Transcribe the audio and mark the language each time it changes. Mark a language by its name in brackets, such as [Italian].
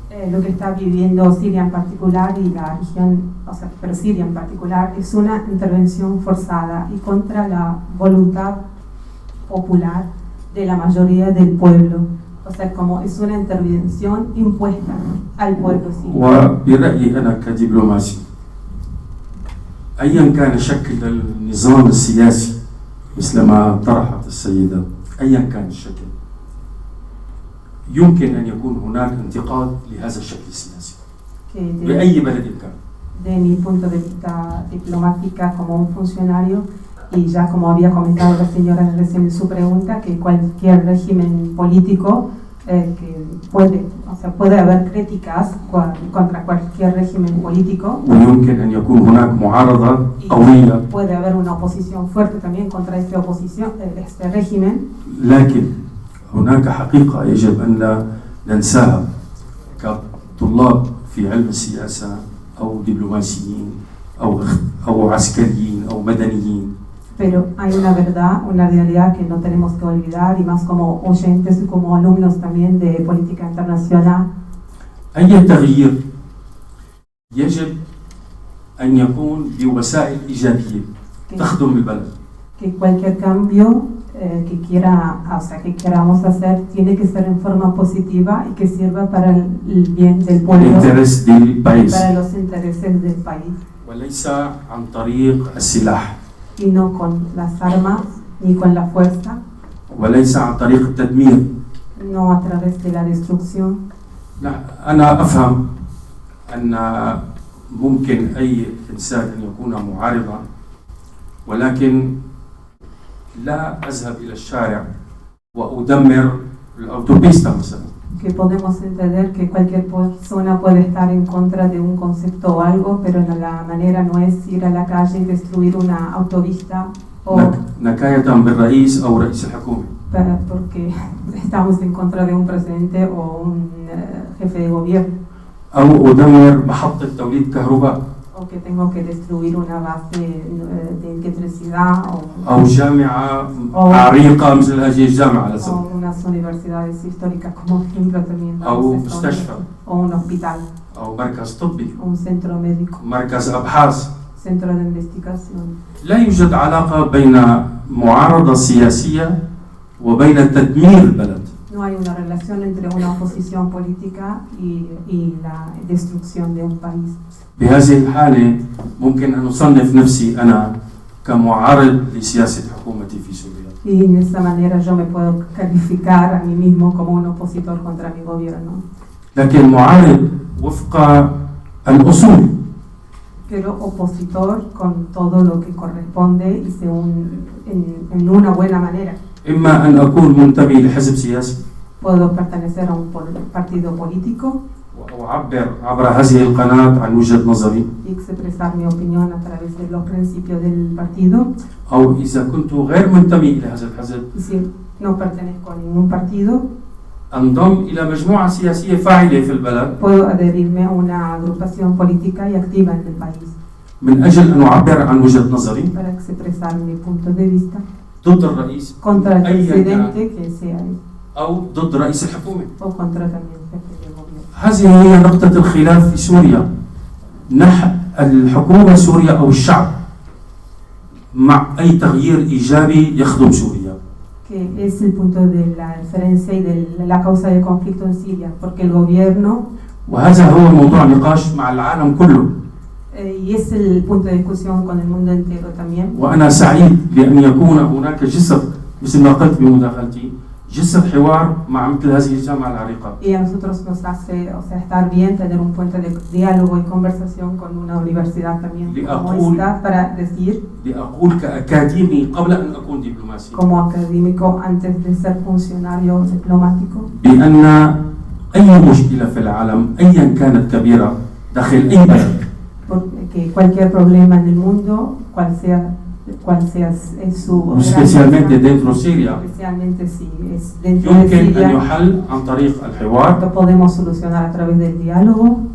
[Spanish] Lo que está viviendo Siria en particular y la región, o sea, pero Siria en particular, es una intervención forzada y contra la voluntad popular de la mayoría del pueblo. O sea, como es una intervención impuesta al pueblo sirio. [Arabic] وبرأيي أنا كدبلوماسي أيا كان شكل النظام السياسي مثل ما طرحت السيدة، أيا كان الشكل يمكن أن يكون هناك انتقاد لهذا الشكل السياسي بأي بلد كان. [Spanish] De mi punto de vista diplomática como un funcionario, y ya como había comentado la señora recién en su pregunta, que cualquier régimen político que puede haber críticas contra cualquier régimen político. [Arabic] ويمكن أن يكون هناك معارضة قوية. [Spanish] Puede haber una oposición fuerte también contra este régimen. [Arabic] لكن هناك حقيقة يجب أن لا ننساها كطلاب في علم السياسة أو دبلوماسيين أو عسكريين أو مدنيين. [Spanish] Pero hay una verdad, una realidad que no tenemos que olvidar, y más como oyentes y como alumnos también de política internacional. [Arabic] أي تغيير يجب أن يكون بوسائل إيجابية تخدم البلد. [Spanish] Que cualquier cambio que queramos hacer tiene que ser en forma positiva y que sirva para el bien del pueblo, para los intereses del país. [Arabic] وليس عن طريق السلاح. [Spanish] Y no con las armas ni con la fuerza. [Arabic] وليس عن طريق التدمير. [Spanish] No a través de la destrucción. [Arabic] أنا أفهم أن ممكن أي إنسان أن يكون معارضا، ولكن لا أذهب إلى الشارع وأدمر الأوتوبيستا مثلا. [Spanish] Que podemos entender que cualquier persona puede estar en contra de un concepto o algo, pero la manera no es ir a la calle y destruir una autovista o [Arabic] نكاية بالرئيس أو رئيس الحكومة. [Spanish] Porque estamos en contra de un presidente o un jefe de gobierno. [Arabic] أو أدمر محطة توليد كهرباء. [Spanish] O que tengo que destruir una base de electricidad [Arabic] أو جامعة عريقة مثل هذه الجامعة على سبيل المثال. [Spanish] O unas universidades históricas como ejemplo también. [Arabic] أو مستشفى. [Spanish] O un hospital. [Arabic] أو مركز طبي. [Spanish] O un centro médico. [Arabic] مركز أبحاث. [Spanish] Centro de investigación. [Arabic] لا يوجد علاقة بين معارضة سياسية وبين تدمير البلد. [Spanish] No hay una relación entre una oposición política y la destrucción de un país. [Arabic] بهذه الحالة ممكن أن أصنف نفسي أنا كمعارض لسياسة حكومتي في سوريا. [Spanish] Y de esa manera yo me puedo calificar a mí mismo como un opositor contra mi gobierno. [Arabic] لكن معارض وفق الأصول. [Spanish] Pero opositor con todo lo que corresponde y en una buena manera. [Arabic] إما أن أكون منتمي لحزب سياسي. [Spanish] Puedo pertenecer a un partido político. [Arabic] وأعبر عبر هذه القناة عن وجهة نظري. [Spanish] Y expresar mi opinión a través de los principios del partido. [Arabic] أو إذا كنت غير منتمي إلى هذا الحزب. [Spanish] Y si no pertenezco a ningún partido. [Arabic] أنضم إلى مجموعة سياسية فاعلة في البلد. [Spanish] Puedo adherirme a una agrupación política y activa en el país. [Arabic] من أجل أن أعبر عن وجهة نظري. [Spanish] Para expresar mi punto de vista. [Arabic] ضد الرئيس. [Spanish] Contra el presidente que sea. [Arabic] أو ضد رئيس الحكومة. [Spanish] O contra también el jefe de gobierno. [Arabic] هذه هي نقطة الخلاف في سوريا. الحكومة السورية أو الشعب مع أي تغيير إيجابي يخدم سوريا. [Spanish] Que es el punto de la diferencia y de la causa del conflicto en Siria, porque el gobierno [Arabic] وهذا هو موضوع نقاش مع العالم كله. [Spanish] y es el punto de discusión con el mundo entero también. [Arabic] وأنا سعيد بأن يكون هناك جسر مثل ما قلت بمداخلتي جسر حوار مع مثل هذه الجامعة العريقة. [Spanish] Y a nosotros nos hace, o sea, estar bien tener un puente de diálogo y conversación con una universidad también como esta para decir [Arabic] لأقول كأكاديمي قبل أن أكون دبلوماسي [Spanish] como académico antes de ser funcionario diplomático [Arabic] بأن أي مشكلة في العالم أيا كانت كبيرة داخل أي بلد [Spanish] porque cualquier problema en el mundo cual sea su especialmente dentro de Siria especialmente si es dentro de [Arabic] يمكن أن [Spanish] Siria [Arabic] يحل عن طريق الحوار [Spanish] lo podemos solucionar a través del diálogo